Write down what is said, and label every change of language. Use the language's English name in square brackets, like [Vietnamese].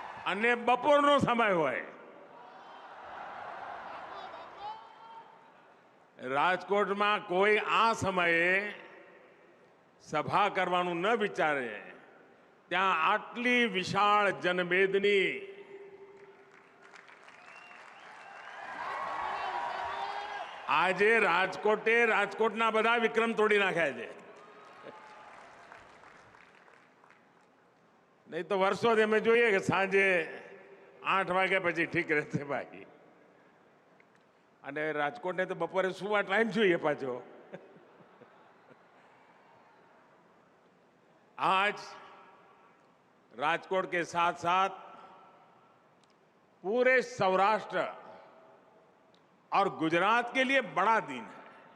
[Gujarati] અને બપોરનો સમય હોય, રાજકોટમાં કોઈ આ સમયે સભા કરવાનું ન વિચારે, ત્યાં આટલી વિશાળ જનમેદની આજે રાજકોટના બધા વિક્રમ તોડી નાખ્યા છે. નહીં તો વર્ષોથી અમે જોઈએ કે સાંજે 8 વાગ્યા પછી ઠીક રહેશે ભાઈ, અને રાજકોટને તો બપોરે સુવા ટાઈમ જોઈએ પાછો. [Hindi] आज राजकोट के साथ साथ पूरे सौराष्ट्र और गुजरात के लिए बड़ा दिन है,